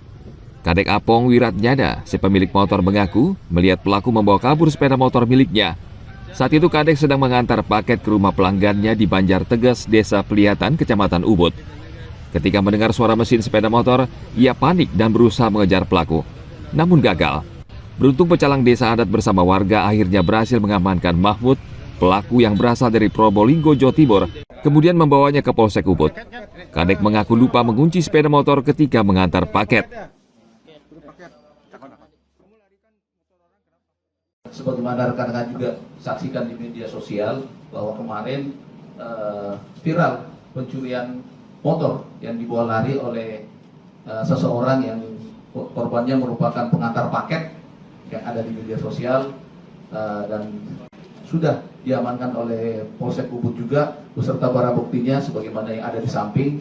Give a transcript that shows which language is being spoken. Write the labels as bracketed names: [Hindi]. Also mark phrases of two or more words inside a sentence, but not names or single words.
[Indonesian] Kadek Apong Wiratnyada, si pemilik motor, mengaku melihat pelaku membawa kabur sepeda motor miliknya. Saat itu Kadek sedang mengantar paket ke rumah pelanggannya di Banjar Tegas, Desa Pelihatan, Kecamatan Ubud. Ketika mendengar suara mesin sepeda motor, ia panik dan berusaha mengejar pelaku. Namun gagal. Beruntung pecalang desa adat bersama warga akhirnya berhasil mengamankan Mahmud, pelaku yang berasal dari Probolinggo, Jawa Timur, kemudian membawanya ke Polsek Ubud. Kadek mengaku lupa mengunci sepeda motor ketika mengantar paket. Sebagaimana rekan-rekan juga saksikan di media sosial bahwa kemarin viral pencurian motor yang dibawa lari oleh seseorang yang korbannya merupakan pengantar paket yang ada di media sosial, dan sudah diamankan oleh Polsek Ubud juga beserta barang buktinya sebagaimana yang ada di samping.